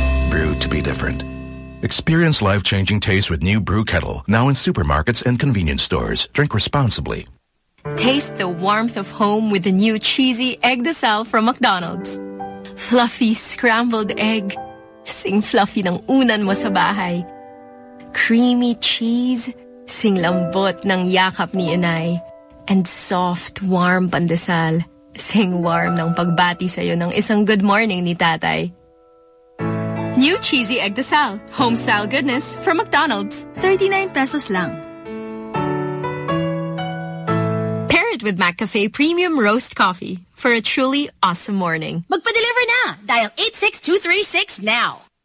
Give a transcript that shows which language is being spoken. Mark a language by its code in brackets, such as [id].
[en] Brew to be different. Experience life-changing taste with New Brew Kettle. Now in supermarkets and convenience stores. Drink responsibly. Taste the warmth of home with the new cheesy egg de sal from McDonald's. Fluffy scrambled egg. [tl] Sing fluffy ng unan mo sa bahay. [en] Creamy cheese. [tl] Sing lambot ng yakap ni inay. [en] And soft, warm pandesal. [tl] Sing warm ng pagbati sa'yo ng isang good morning ni tatay. [en] New cheesy egg de sal. Home style goodness from McDonald's. 39 pesos lang. With McCafe Premium Roast Coffee for a truly awesome morning. [tl] Magpa-deliver na! [en] Dial 86236 now!